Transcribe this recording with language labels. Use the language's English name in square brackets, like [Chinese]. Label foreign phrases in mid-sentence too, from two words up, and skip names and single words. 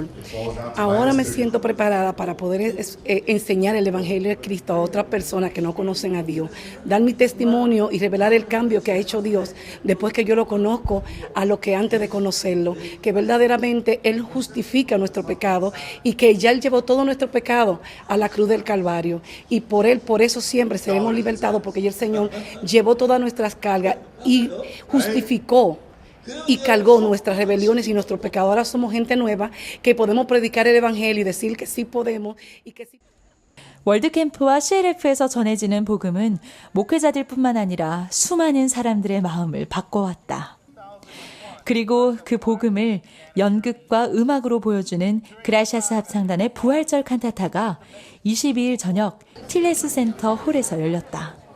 [Spanish] Ahora me siento preparada para poder enseñar el Evangelio de Cristo a otras personas que no conocen a Dios, dar mi testimonio y revelar el cambio que ha hecho Dios después que yo lo conozco a lo que antes de conocerlo, que verdaderamente Él justifica nuestro pecado y que ya Él llevó todo nuestro pecado a la cruz del Calvario. Y por Él, por eso siempre seremos libertados, porque ya el Señor llevó todas nuestras cargas y justificó y cargó nuestras rebeliones y nuestros pecados. Ahora somos gente nueva que podemos predicar el Evangelio y decir que sí podemos y que sí. [Korean] 월드캠프와 CLF에서 전해지는 복음은 목회자들뿐만 아니라 수많은 사람들의 마음을 바꿔왔다. 그리고 그 복음을 연극과 음악으로 보여주는 그라시아스 합창단의 부활절 칸타타가 22일 저녁 틸레스 센터 홀에서 열렸다.